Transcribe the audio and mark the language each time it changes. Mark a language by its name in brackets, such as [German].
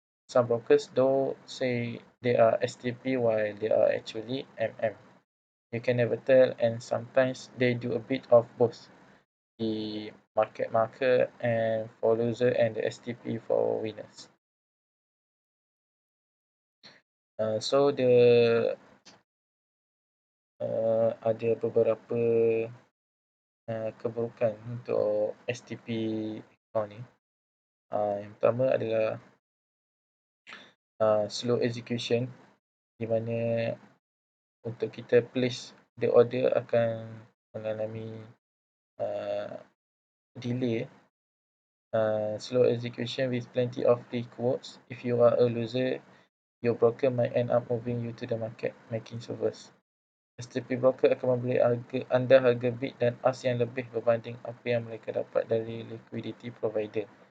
[English] Some brokers though say they are STP while they are actually MM. You can never tell, and sometimes they do a bit of both. The market maker and for loser, and the STP for winners. [Malay] So ada beberapa keburukan untuk STP account ni. Yang pertama adalah slow execution, di mana untuk kita [English] place the order [Malay] akan mengalami delay. [English] Slow execution with plenty of free quotes. If you are a loser, your broker might end up moving you to the market making service. [Malay] STP broker akan memberi anda harga bid dan ask yang lebih berbanding apa yang mereka dapat dari liquidity provider.